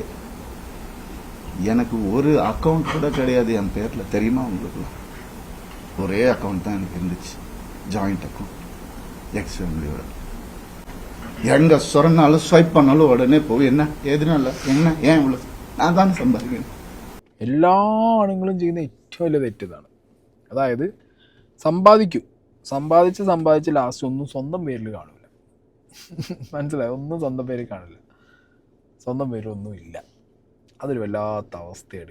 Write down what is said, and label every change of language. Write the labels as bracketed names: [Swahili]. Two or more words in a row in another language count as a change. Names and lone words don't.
[Tamil] எனக்கு ஒரு அக்கௌண்ட் கூட கிடையாது என் பேர்ல, தெரியுமா உங்களுக்கு? ஒரே அக்கௌண்ட் தான் எனக்கு இருந்துச்சு, [English] joint account, ex family. [Tamil] எங்க சொன்னாலும் ஸ்வைப் பண்ணாலும் உடனே போய் என்ன ஏதுனால என்ன ஏன் இவ்வளவு நான் தானே സമ്പാദിക്കുന്നത്. [Malayalam] എല്ലാ ആണുങ്ങളും ചെയ്യുന്ന ഏറ്റവും വലിയ തെറ്റിതാണ്. അതായത് സമ്പാദിച്ച് ലാസ്റ്റ് ഒന്നും സ്വന്തം പേരിൽ കാണില്ല. മനസ്സിലായി, ഒന്നും സ്വന്തം പേര് കാണില്ല, സ്വന്തം പേരൊന്നും ഇല്ല. അതൊരു വല്ലാത്ത അവസ്ഥയാണ്.